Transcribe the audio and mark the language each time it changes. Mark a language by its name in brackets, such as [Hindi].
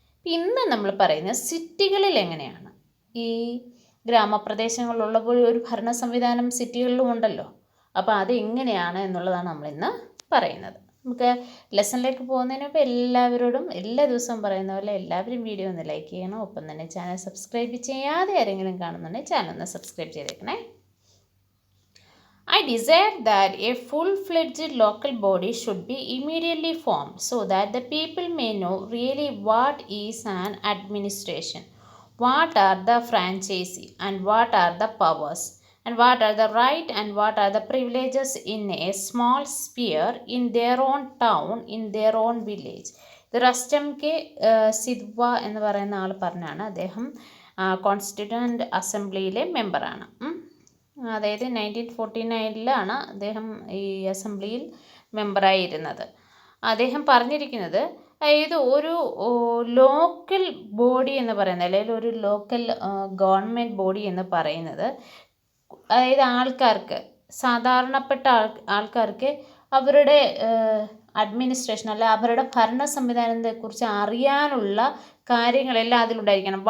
[Malayalam] ഇന്ന് നമ്മൾ പറയുന്നത് സിറ്റികളിൽ എങ്ങനെയാണ്. ഈ ഗ്രാമപ്രദേശങ്ങളിലുള്ളപ്പോൾ ഒരു ഭരണ സംവിധാനം സിറ്റികളിലും ഉണ്ടല്ലോ. അപ്പോൾ അത് എങ്ങനെയാണ് എന്നുള്ളതാണ് നമ്മളിന്ന് പറയുന്നത്. നമുക്ക് ലെസണിലേക്ക് പോകുന്നതിന് മുമ്പ് എല്ലാവരോടും എല്ലാ ദിവസവും പറയുന്ന പോലെ എല്ലാവരും വീഡിയോ ഒന്ന് ലൈക്ക് ചെയ്യണം. ഒപ്പം തന്നെ ചാനൽ സബ്സ്ക്രൈബ് ചെയ്യാതെ ആരെങ്കിലും കാണുന്നുണ്ടെങ്കിൽ ചാനൽ ഒന്ന് സബ്സ്ക്രൈബ് ചെയ്തേക്കണേ. [English] I desire that a full-fledged local body should be immediately formed so that the people may know really what is an administration, what are the franchises, and what are the powers, and what are the rights and what are the privileges in a small sphere, in their own town, in their own village. [Malayalam] ഇത് Rustem K സിദ്വ എന്ന് പറയുന്ന ആൾ പറഞ്ഞാണ്. അദ്ദേഹം constituent അസംബ്ലിയിലെ മെമ്പറാണ്. അതായത് 1949 അദ്ദേഹം ഈ അസംബ്ലിയിൽ മെമ്പറായിരുന്നത്. അദ്ദേഹം പറഞ്ഞിരിക്കുന്നത്, അതായത് ഒരു ലോക്കൽ ബോഡി എന്ന് പറയുന്നത്, അല്ലെങ്കിൽ ഒരു ലോക്കൽ ഗവൺമെൻറ് ബോഡി എന്ന് പറയുന്നത്, അതായത് ആൾക്കാർക്ക്, സാധാരണപ്പെട്ട ആൾക്കാർക്ക് അവരുടെ അഡ്മിനിസ്ട്രേഷൻ അല്ല അവരുടെ ഭരണ സംവിധാനത്തെക്കുറിച്ച് അറിയാനുള്ള കാര്യങ്ങളെല്ലാം അതിലുണ്ടായിരിക്കണം.